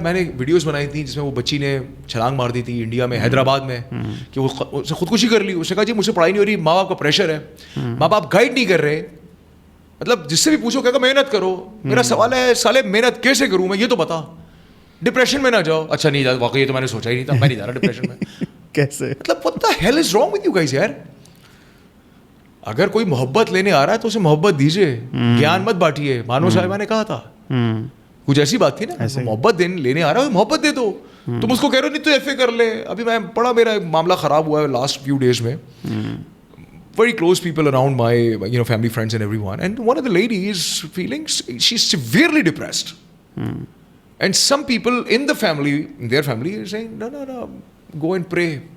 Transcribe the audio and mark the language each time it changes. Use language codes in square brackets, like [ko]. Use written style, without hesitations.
[ur] میں نے ویڈیوز بنائی تھیں جس میں وہ بچی نے چھلانگ مار دی تھی انڈیا میں, حیدرآباد میں, کہ وہ اس نے خودکشی کر لی. اس نے کہا جی مجھ سے پڑھائی نہیں ہو رہی, ماں باپ کا پریشر ہے, ماں باپ گائیڈ نہیں کر رہے. مطلب جس سے بھی پوچھو کہ محنت کرو. میرا سوال ہے سالے محنت کیسے کروں میں, یہ تو بتا. ڈپریشن میں نہ جاؤ. اچھا نہیں جاتا, واقعی یہ تو میں نے سوچا ہی نہیں تھا, میں نہیں جا رہا ڈپریشن میں. کیسے؟ مطلب [en] what the hell is wrong with you guys [ur] یار. اگر کوئی محبت لینے آ رہا ہے تو اسے محبت دیجیے, گیان مت بانٹیے. مانو صاحبہ نے کہا تھا کچھ ایسی بات تھی نا, محبت لینے آ رہا ہے محبت دے دو. تم اس کو کہہ رہے ہو نہیں تو ایف اے کر لے. ابھی میں پڑھا, میرا معاملہ خراب ہوا ہے لاسٹ فیو ڈیز میں. [en] Very close people around my family, friends and everyone, and one of the ladies feeling she's severely depressed. And some people in the family, in their family, are saying no, go and pray.